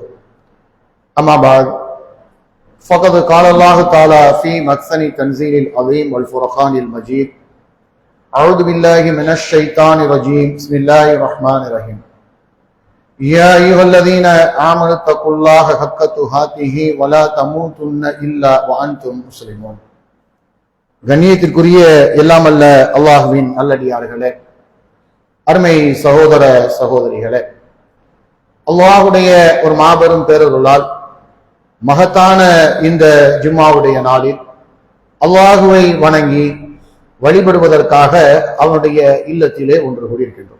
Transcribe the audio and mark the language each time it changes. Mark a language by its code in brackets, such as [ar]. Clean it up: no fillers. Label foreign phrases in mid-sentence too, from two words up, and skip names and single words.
[ar] أما بعد فقد قال الله تعالى في محسن تنزيل العظيم والفرقان المجيد: أعوذ بالله من الشيطان الرجيم. بسم الله الرحمن الرحيم. يا أيها الذين آمنوا اتقوا الله حق تقاته ولا تموتن إلا وأنتم مسلمون. [ta] கண்ணியத்திற்குரிய எல்லாம் அல்ல அல்லாஹ்வின் நல்லடியார்களே, அருமை சகோதர சகோதரிகளே, அல்லாஹுடைய ஒரு மாபெரும் பேரருளால் மகத்தான இந்த ஜும்மாவுடைய நாளில் அல்லாஹுவை வணங்கி வழிபடுவதற்காக அவனுடைய இல்லத்திலே ஒன்று கூடியிருக்கின்றோம்.